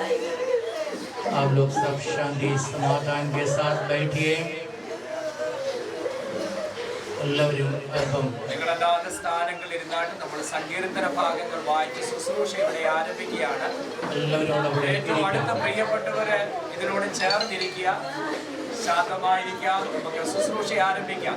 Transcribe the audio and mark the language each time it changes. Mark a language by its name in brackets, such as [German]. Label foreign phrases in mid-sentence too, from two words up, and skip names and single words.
[Hindi] आप लोग सब शांति समाधान के साथ बैठिए. [Malayalam] എല്ലാവരും അല്പം നിങ്ങളല്ലാത്ത സ്ഥാനങ്ങളിൽ ഇരുന്നാട്ട് നമ്മൾ സങ്കീർത്തന ഭാഗങ്ങൾ വായിച്ച് ശുശ്രൂഷ ഇവിടെ ആരംഭിക്കുകയാണ്. ഏറ്റവും അടുത്ത പ്രിയപ്പെട്ടവര് ഇതിനോട് ചേർന്നിരിക്കുക, ശാന്തമായിരിക്കാം, നമുക്ക് ശുശ്രൂഷ ആരംഭിക്കാം.